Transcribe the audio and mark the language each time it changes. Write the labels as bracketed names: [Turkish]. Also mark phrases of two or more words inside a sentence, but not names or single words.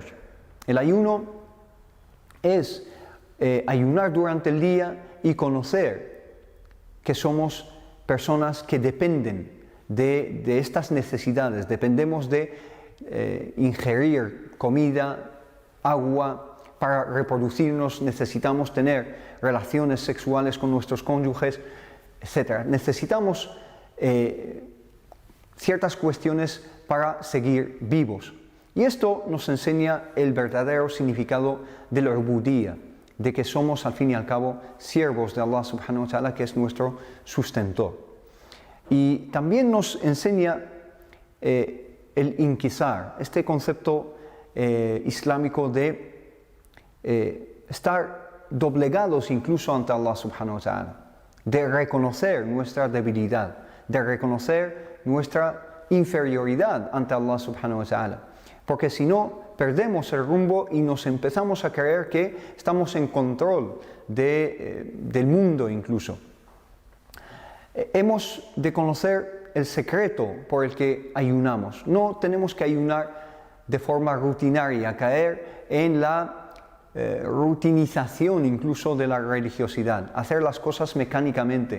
[Spanish] El ayuno es ayunar durante el día y conocer que somos personas que dependen de estas necesidades, dependemos de ingerir comida, agua, para reproducirnos necesitamos tener relaciones sexuales con nuestros cónyuges, etc. Necesitamos ciertas cuestiones para seguir vivos. Y esto nos enseña el verdadero significado de la ubudía, de que somos al fin y al cabo siervos de [Arabic] الله سبحانه وتعالى, [Spanish] que es nuestro sustentor. Y también nos enseña el inquisar, este concepto islámico de estar doblegados incluso ante [Arabic] الله سبحانه وتعالى, [Spanish] de reconocer nuestra debilidad, de reconocer nuestra inferioridad ante [Arabic] الله سبحانه وتعالى, [Spanish] porque si no perdemos el rumbo y nos empezamos a creer que estamos en control del mundo incluso. Hemos de conocer el secreto por el que ayunamos. No tenemos que ayunar de forma rutinaria, caer en la rutinización incluso de la religiosidad, hacer las cosas mecánicamente.